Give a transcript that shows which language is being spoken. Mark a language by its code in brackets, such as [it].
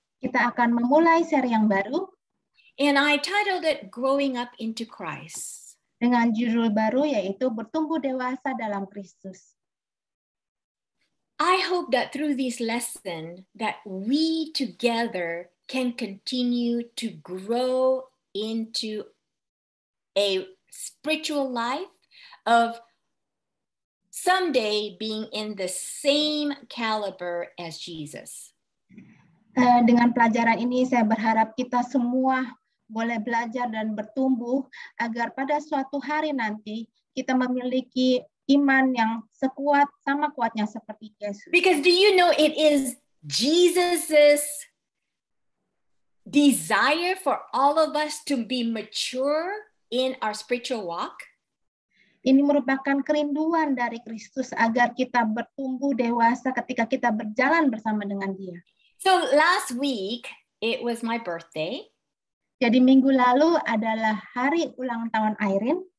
[id] Kita akan memulai seri yang baru. [en] And I titled it Growing Up into Christ. [id] Dengan judul baru yaitu Bertumbuh Dewasa dalam Kristus. [en] I hope that through this lesson that we together can continue to grow into a spiritual life of someday being in the same caliber as Jesus. [id] Dengan pelajaran ini saya berharap kita semua boleh belajar dan bertumbuh agar pada suatu hari nanti kita memiliki iman yang sekuat sama kuatnya seperti Yesus. [en] Because do you know it is Jesus's desire for all of us to be mature in our spiritual walk? [id] Ini merupakan kerinduan dari Kristus agar kita bertumbuh dewasa ketika kita berjalan bersama dengan Dia. [en] So last week it was my birthday. [id] Jadi minggu lalu adalah hari ulang tahun Irene.